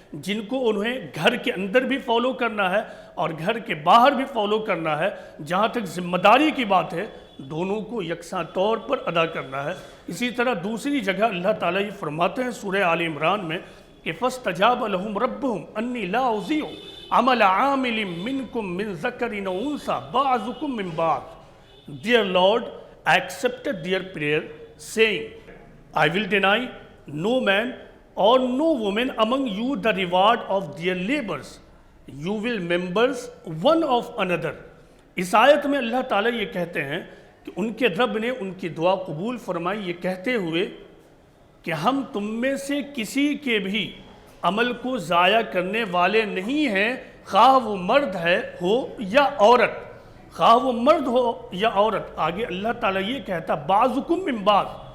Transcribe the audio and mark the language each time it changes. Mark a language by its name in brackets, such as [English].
[Urdu] جن کو انہیں گھر کے اندر بھی فالو کرنا ہے اور گھر کے باہر بھی فالو کرنا ہے۔ جہاں تک ذمہ داری کی بات ہے دونوں کو یکساں طور پر ادا کرنا ہے۔ اسی طرح دوسری جگہ اللہ تعالیٰ یہ فرماتے ہیں سورہ آل عمران میں کہ [Arabic] فَاسْتَجَابَ لَهُمْ رَبُّهُمْ أَنِّي لَا أُضِيعُ عَمَلَ عَامِلٍ مِّنكُم مِّن ذَكَرٍ أَوْ أُنثَىٰ بَعْضُكُم مِّن بَعْضٍ. [English] Their Lord accepted their prayer, saying, I will deny no man or no woman among you the reward of their labors. You will members one of another. [Urdu] اس آیت میں اللہ تعالیٰ یہ کہتے ہیں کہ ان کے رب نے ان کی دعا قبول فرمائی یہ کہتے ہوئے کہ ہم تم میں سے کسی کے بھی عمل کو ضائع کرنے والے نہیں ہیں، خواہ وہ مرد ہو یا عورت، خواہ وہ مرد ہو یا عورت۔ آگے اللہ تعالیٰ یہ کہتا [Arabic] بعضکم من بعض،